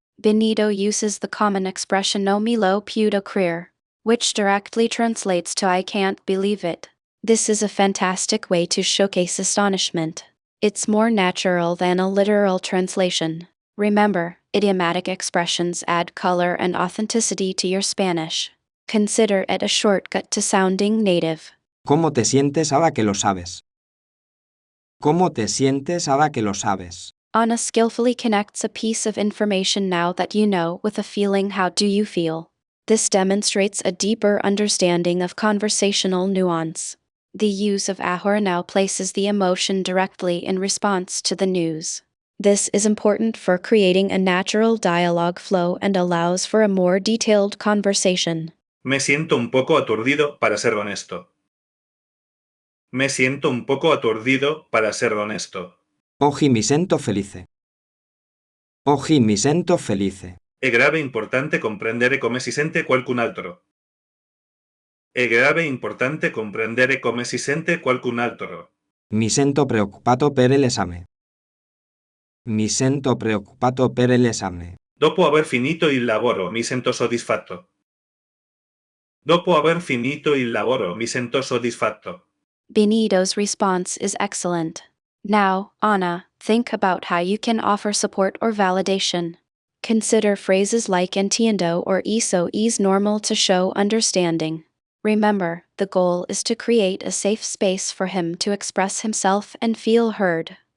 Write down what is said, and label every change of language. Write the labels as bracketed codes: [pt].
[en] Benito uses the common expression [es] no me lo puedo creer, [en] which directly translates to I can't believe it. This is a fantastic way to showcase astonishment. It's more natural than a literal translation. Remember, idiomatic expressions add color and authenticity to your Spanish. Consider it a shortcut to sounding native. [es] ¿Cómo te sientes ahora que lo sabes? ¿Cómo te sientes ahora que lo sabes? [en] Anna skillfully connects a piece of information now that you know with a feeling how do you feel. This demonstrates a deeper understanding of conversational nuance. The use of ahora now places the emotion directly in response to the news. This is important for creating a natural dialogue flow and allows for a more detailed conversation. [es] Me siento un poco aturdido, para ser honesto. Me siento un poco aturdido, para ser honesto. [it] Oggi mi sento felice. Oggi mi sento felice. È grave importante comprendere come si sente qualcun altro. È grave importante comprendere come si sente qualcun altro. Mi sento preoccupato per l'esame. Mi sento preoccupato per l'esame. Dopo aver finito il lavoro mi sento soddisfatto. Dopo aver finito il lavoro mi sento soddisfatto. [en] Benito's response is excellent. Now, Anna, think about how you can offer support or validation. Consider phrases like entiendo or [es] eso es normal [en] to show understanding. Remember, the goal is to create a safe space for him to express himself and feel heard.